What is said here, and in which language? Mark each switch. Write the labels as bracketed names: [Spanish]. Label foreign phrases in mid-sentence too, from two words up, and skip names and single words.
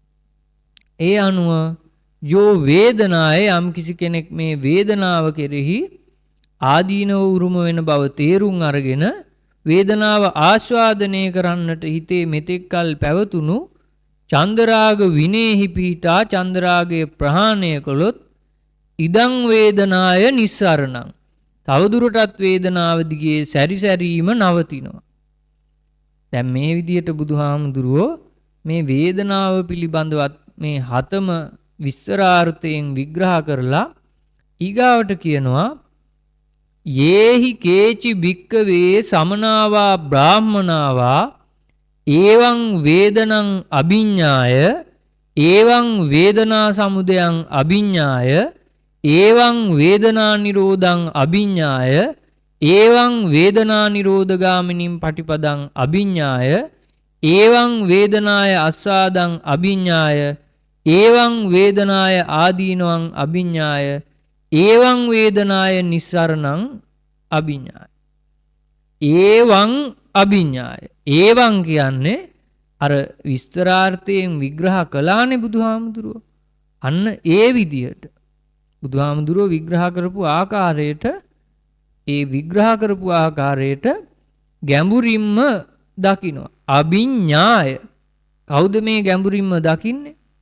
[Sinhala] ඒ අනුව [Pali] යෝ වේදනාය [Sinhala] යම් කිසි කෙනෙක් මේ වේදනාව කෙරෙහි ආදීනව උරුම වෙන බව තේරුම් අරගෙන වේදනාව ආස්වාදනය කරන්නට හිතේ මෙතෙක්කල් පැවතුණු චන්දරාග විනේහි පිහිටා චන්දරාගය ප්‍රහාණය කළොත් [Pali] ඉදං වේදනාය නිස්සරණං [Sinhala] තවදුරටත් වේදනාව දිගේ සැරිසැරීම නවතිනවා. දැන් මේ විදිහට බුදුහාමුදුරුවෝ මේ වේදනාව පිළිබඳවත් මේ හතම විස්තරාර්ථයෙන් විග්‍රහ කරලා ඊගාවට කියනවා [Pali] යේහි කේචි භික්කවේ සමනාවා බ්‍රාහ්මනාවා ඒවං වේදනං අභිඤ්ඤාය ඒවං වේදනා සමුදයං අභිඤ්ඤාය ඒවං වේදනා නිරෝධං අභිඤ්ඤාය ඒවං වේදනා නිරෝධගාමිනීම් පටිපදං අභිඤ්ඤාය ඒවං වේදනාය අස්සාදං අභිඤ්ඤාය ඒවං වේදනාය ආදීනවං අභිඤ්ඤාය ඒවං වේදනාය නිස්සරණං අභිඤ්ඤාය ඒවං අභිඤ්ඤාය ඒවං [Sinhala] කියන්නේ අර විස්තරාර්ථයෙන් විග්‍රහ කළානේ බුදුහාමුදුරුවෝ අන්න ඒ විදියට බුදුහාමුදුරුවෝ විග්‍රහ කරපු ආකාරයට ඒ විග්‍රහ කරපු ආකාරයට ගැඹුරින්ම දකිනවා අභිඤ්ඤාය කවුද මේ ගැඹුරින්ම දකින්නේ